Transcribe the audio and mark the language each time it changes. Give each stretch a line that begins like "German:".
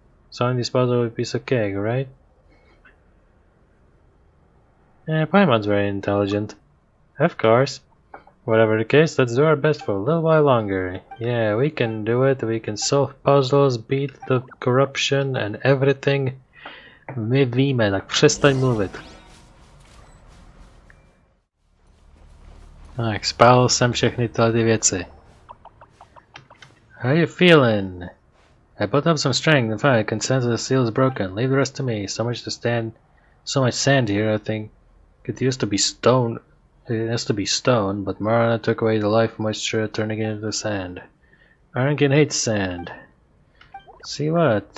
English: Solving this puzzle would be a piece of cake, right? Yeah, Paimon's very intelligent. Of course. Whatever the case, let's do our best for a little while longer. Yeah, we can do it. We can solve puzzles, beat the corruption and everything.
Czech: My víme, tak přestaň mluvit. Tak, spálil jsem všechny tyhle ty věci.
English: How you feeling? I put up some strength and fine. I can sense the seal is broken. Leave the rest to me. So much sand here, I think. It used to be stone. It has to be stone, but Marana took away the life moisture, turning it into sand. Arankin hates sand. See what?